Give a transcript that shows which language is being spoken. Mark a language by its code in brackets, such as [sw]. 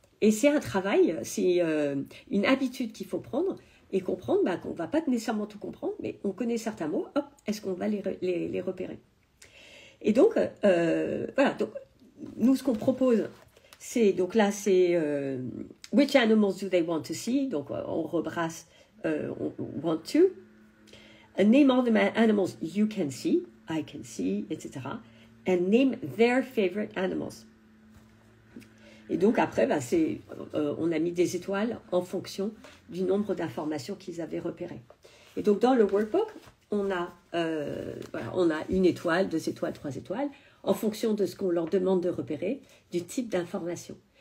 [fr] Et c'est un travail, c'est une habitude qu'il faut prendre et comprendre qu'on ne va pas nécessairement tout comprendre, mais on connaît certains mots, hop, est-ce qu'on va les repérer? Et donc, voilà, donc, nous, ce qu'on propose, c'est, donc là, c'est [en] which animals do they want to see? [fr] Donc, on rebrasse want to. [en] Name all the animals you can see, I can see, etc. And name their favorite animals. [fr] Et donc, après, on a mis des étoiles en fonction du nombre d'informations qu'ils avaient repérées. Et donc, dans le workbook, on a 1 étoile, 2 étoiles, 3 étoiles, en fonction de ce qu'on leur demande de repérer, du type d'information.